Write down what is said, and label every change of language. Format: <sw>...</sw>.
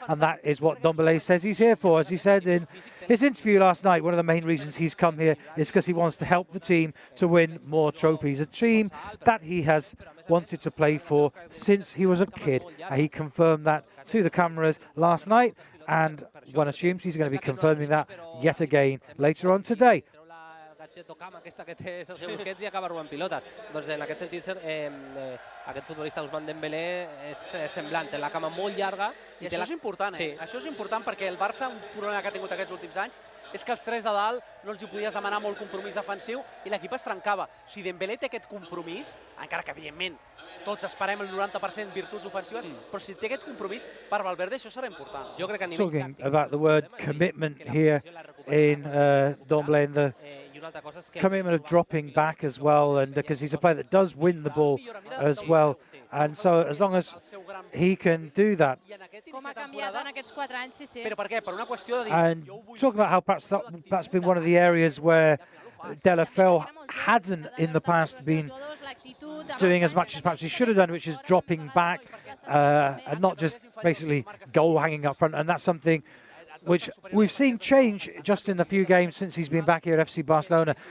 <en>And that is what Dembélé says he's here for. As he said in his interview last night, one of the main reasons he's come here is because he wants to help the team to win more trophies, a team that he has wanted to play for since he was a kid. He confirmed that to the cameras last night, and one assumes he's going to be confirming that yet again later on today.</en> <ca>Tocam aquesta que té Sergio Busquets i acaba robant pilotes. Doncs en aquest sentit, aquest futbolista Ousmane Dembélé és semblant, té la cama molt llarga. I això és important, eh? Això és important perquè el Barça, un problema que ha tingut aquests últims anys, és que els tres de dalt no els hi podies demanar molt compromís defensiu i l'equip es trencava. Si Dembélé té aquest compromís, encara que evidentment tots esperem el 90% virtuts ofensives, però si té aquest compromís, per Valverde això serà important. Jo crec que a nivell</ca> <en>Talking about the word commitment here in Dembélé, and the commitment of dropping back as well, and because he's a player that does win the ball as well, and so as long as he can do that.</en> <ca>Com ha canviat en aquests 4 anys, sí, sí. Però per què? Per una qüestió de dir...</ca> <en>And talking about how perhaps that's been one of the areas where Delafeu hadn't in the past been doing as much as perhaps he should have done, which is dropping back and not just basically goal hanging up front. And that's something which we've seen change just in the few games since he's been back here at FC Barcelona.</en>